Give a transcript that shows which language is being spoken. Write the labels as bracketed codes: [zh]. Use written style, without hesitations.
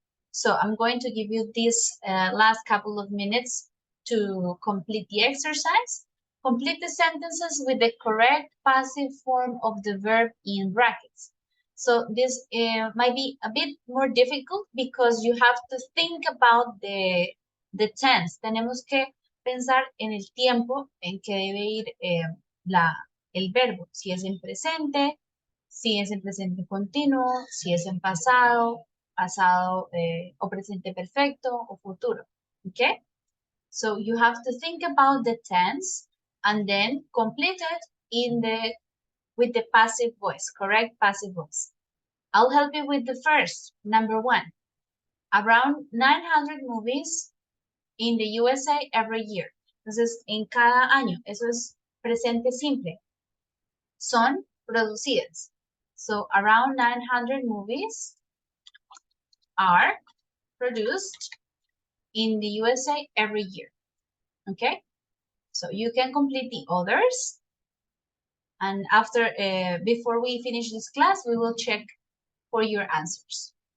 [en] So I'm going to give you this last couple of minutes to complete the exercise. Complete the sentences with the correct passive form of the verb in brackets. So this might be a bit more difficult because you have to think about the tense. [es] Tenemos que pensar en el tiempo en que debe ir el verbo. Si es en presente, si es en presente continuo, si es en pasado, pasado o presente perfecto o futuro. [en] Okay? So you have to think about the tense and then complete it with the passive voice, correct passive voice. I'll help you with the first, number 1. Around 900 movies in the USA every year. [es] Entonces, en cada año, eso es presente simple. Son producidas. [en] So around 900 movies are produced in the USA every year. Okay? So you can complete the others. And after, before we finish this class, we will check for your answers.